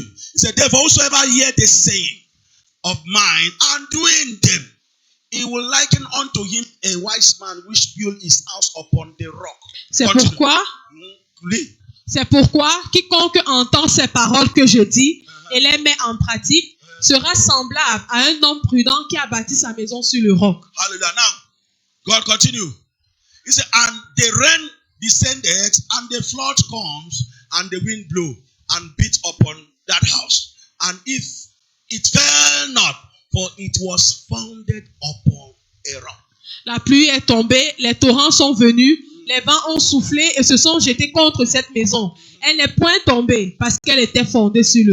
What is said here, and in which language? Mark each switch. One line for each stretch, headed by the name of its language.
English: It said, therefore, whosoever hear the saying of mine and doing them, he will liken unto him a wise man which built his house upon the rock.
French: C'est
English: Continue.
French: pourquoi,
English: Read.
French: c'est pourquoi quiconque entend ces paroles que je dis et les met en pratique sera semblable à un homme prudent qui a bâti sa maison sur le roc.
English: Hallelujah. Now, God continue. He said, and the rain descended, and the flood comes, and the wind blew, and beat upon that house. And if it fell not, for it was founded upon a rock.
French: La pluie est tombée, les torrents sont venus, les vents ont soufflé et se sont jetés contre cette maison. Elle n'est point tombée parce qu'elle était fondée sur le